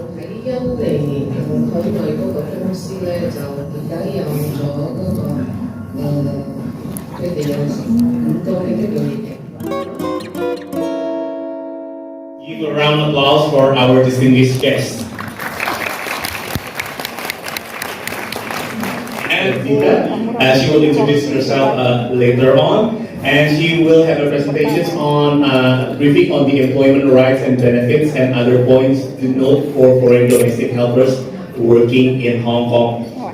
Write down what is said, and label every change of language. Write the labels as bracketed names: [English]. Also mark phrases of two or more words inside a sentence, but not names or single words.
[Cantonese] 喺印尼海外嗰個公司咧，就而家有咗嗰個佢哋有咁多嘅一個疫情。 [English] Give a round of applause for our distinguished guests. And Vita, she will introduce herself later on. And she will have a presentation on briefing on the employment rights and benefits and other points to note for foreign domestic helpers working in Hong Kong.